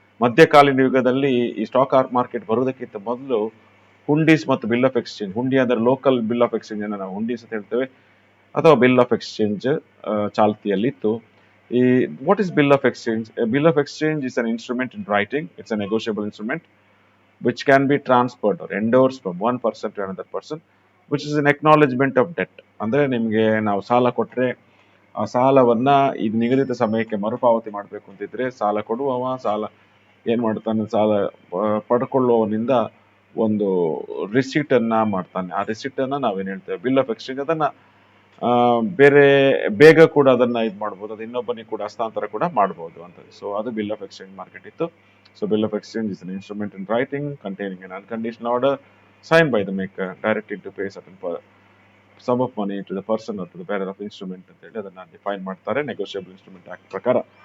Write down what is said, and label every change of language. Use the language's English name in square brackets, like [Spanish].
[Kannada] ಮಧ್ಯಕಾಲೀನ ಯುಗದಲ್ಲಿ ಈ ಸ್ಟಾಕ್ ಮಾರ್ಕೆಟ್ ಬರುವುದಕ್ಕಿಂತ ಮೊದಲು ಹುಂಡೀಸ್ ಮತ್ತು ಬಿಲ್ ಆಫ್ ಎಕ್ಸ್ಚೇಂಜ್, ಹುಂಡಿ ಅಂದ್ರೆ ಲೋಕಲ್ ಬಿಲ್ ಆಫ್ ಎಕ್ಸ್ಚೇಂಜ್ ಅನ್ನು ನಾವು ಹುಂಡೀಸ್ ಅಂತ ಹೇಳ್ತೇವೆ, ಅಥವಾ ಬಿಲ್ ಆಫ್ ಎಕ್ಸ್ಚೇಂಜ್ ಚಾಲ್ತಿಯಲ್ಲಿತ್ತು. [English] ಈ what is bill of exchange? Bill of exchange is an instrument in writing. It's a negotiable instrument which can be transferred or endorsed from one person to another person, which is an acknowledgement of debt. [Kannada] ಅಂದ್ರೆ ನಿಮಗೆ ನಾವು ಸಾಲ ಕೊಟ್ರೆ ಆ ಸಾಲವನ್ನ ಈಗ ನಿಗದಿತ ಸಮಯಕ್ಕೆ ಮರುಪಾವತಿ ಮಾಡಬೇಕು ಅಂತಿದ್ರೆ ಸಾಲ ಕೊಡುವವ ಸಾಲ ಏನ್ ಮಾಡ್ತಾನೆ, ಸಾಲ ಪಡ್ಕೊಳ್ಳುವವನಿಂದ ಒಂದು ರಿಸಿಟ್ ಅನ್ನ ಮಾಡ್ತಾನೆ. ಆ ರಿಸಿಟ್ ಅನ್ನ ನಾವೇನ್ ಹೇಳ್ತೇವೆ ಬಿಲ್ ಆಫ್ ಎಕ್ಸ್ಚೇಂಜ್. ಅದನ್ನ ಬೇರೆ ಬೇಗ ಕೂಡ ಅದನ್ನ ಇದು ಮಾಡ್ಬೋದು, ಅದು ಇನ್ನೊಬ್ಬನಿಗೆ ಕೂಡ ಹಸ್ತಾಂತರ ಕೂಡ ಮಾಡ್ಬೋದು ಅಂತ. ಸೊ ಅದು ಬಿಲ್ ಆಫ್ ಎಕ್ಸ್ಚೇಂಜ್ ಮಾರ್ಕೆಟ್ ಇತ್ತು. [English] so bill of exchange is an instrument in writing containing an unconditional order signed by the maker directing to pay certain sum of money to the person or to the bearer of instrument [Kannada] ಅಂತ ಹೇಳಿ ಅದನ್ನ define ಮಾಡ್ತಾರೆ negotiable instrument act ಪ್ರಕಾರ.